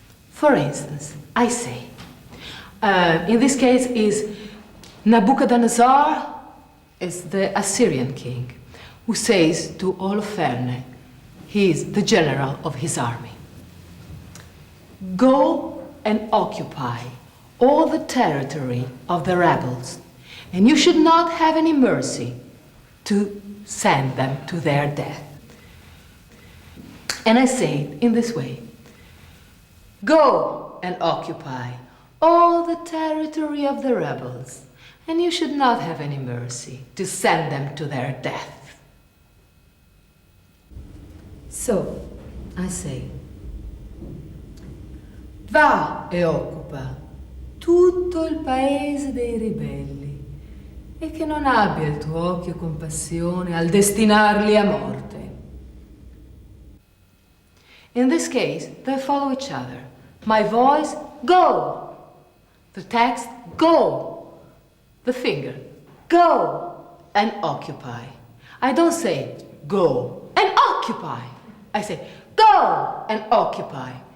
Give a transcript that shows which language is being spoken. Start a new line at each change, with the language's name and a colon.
English: For instance, I say, in this case is Nabucodonosor is the Assyrian king who says to Holofernes, he is the general of his army, go and occupy all the territory of the rebels, and you should not have any mercy to send them to their death. And I say it in this way, go and occupy all the territory of the rebels, and you should not have any mercy to send them to their death. So, I say,
Italian: va e occupa tutto il paese dei ribelli, e che non abbia il tuo occhio compassione al destinarli a morte.
English: In this case, they follow each other. My voice, go. The text, go. The finger, go and occupy. I don't say go and occupy. I say go and occupy.